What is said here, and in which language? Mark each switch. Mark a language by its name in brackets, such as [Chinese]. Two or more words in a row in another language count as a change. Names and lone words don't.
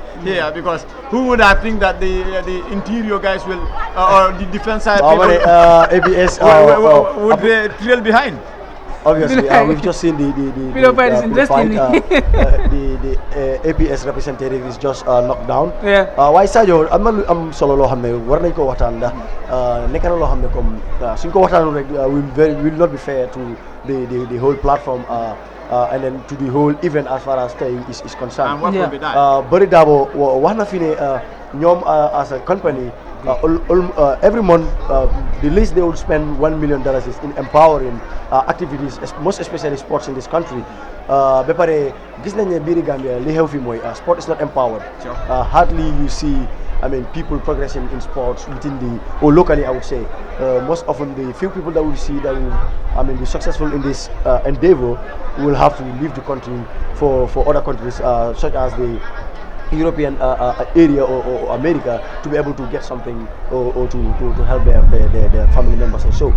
[English] Because who would have think that the interior guys will or the defense side ABS would they trail behind? Obviously, we've just seen the fight is interesting. The APS representative is just knocked down. Yeah. [Wolof] Why Sadio am solo loo xam ne war nañ ko waxtaan ndax nekk na loo xam ne comme suñ ko waxtaanul rek [English] will not be fair to the whole platform and then to the whole event as far as stay is concerned. And what will be done? Bari Dabo [Wolof] wax na fi ne ñoom [English] as a company every month the least they would spend $1 million is in empowering activities, most especially sports in this country. [Wolof] Ba pare gis nañ ne biir Gambia li xew fi mooy [English] sport is not empowered. Hardly you see people progressing in sports within or locally, I would say. Most often the few people that we see that will be successful in this endeavor will have to leave the country for other countries such as the European area or America to be able to get something or to help their family members or so.